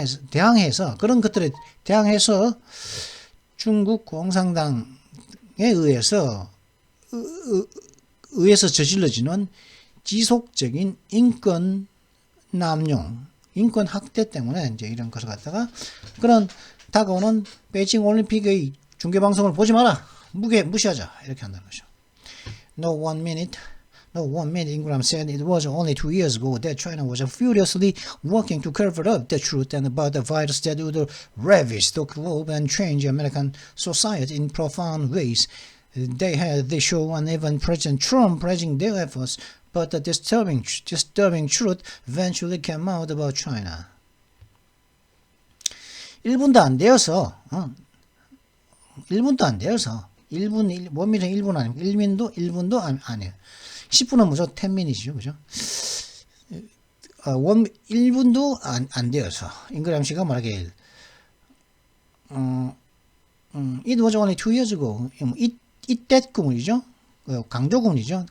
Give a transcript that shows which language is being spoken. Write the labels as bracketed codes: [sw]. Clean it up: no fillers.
[ko] 대항해서 그런 것들에 대항해서 중국 공산당에 의해서 저질러지는 지속적인 인권 남용, 인권 학대 때문에 이제 이런 것을 갖다가 그런 다가오는 베이징 올림픽의 중계 방송을 보지 마라, 무시하자 이렇게 한다는 거죠. [en] No one minute, Ingram said it was only 2 years ago that China was furiously working to cover up the truth and about the virus that would ravage the globe and change American society in profound ways. They had the show and even President Trump praising their efforts, but the disturbing truth eventually came out about China. [ko] 1분도 안 되어서 1분도 아니고 1분도 아니에요. 10분은 무조건 10minut이죠. 그죠? 1분도 안 되어서 잉그람 씨가 말하길 [en] it was only 2 years ago. [ko] 이때 구문이죠. 강조 구문이죠.